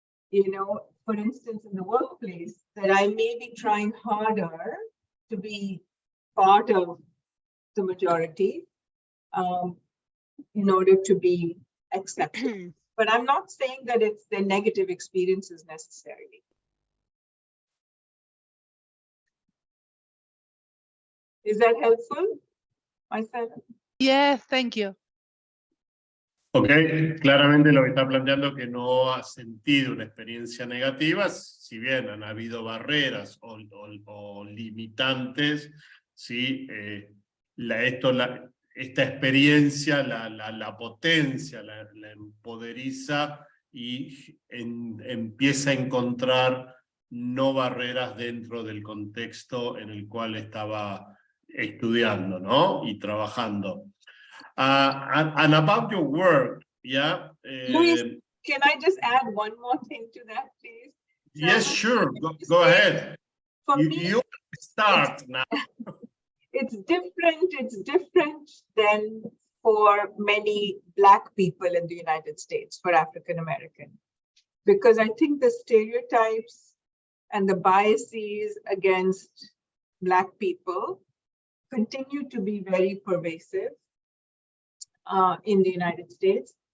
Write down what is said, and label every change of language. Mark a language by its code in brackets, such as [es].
[en] You know, for instance, in the workplace, that I may be trying harder to be part of the majority in order to be accepted. But I'm not saying that it's the negative experiences necessarily. Is that helpful, Marcela? Yes, thank you. [es] Ok, claramente lo que está planteando es que no ha sentido una experiencia negativa, si bien han habido barreras o limitantes, ¿sí? Esta experiencia la potencia, la empoderiza y empieza a encontrar no barreras dentro del contexto en el cual estaba estudiando, ¿no? Y trabajando. [en] And about your work, yeah. Luis, can I just add one more thing to that, please? So Yes, sure. Go ahead. For me, You start now. It's different than for many Black people in the United States, for African American, because I think the stereotypes and the biases against Black people continue to be very pervasive in the United States.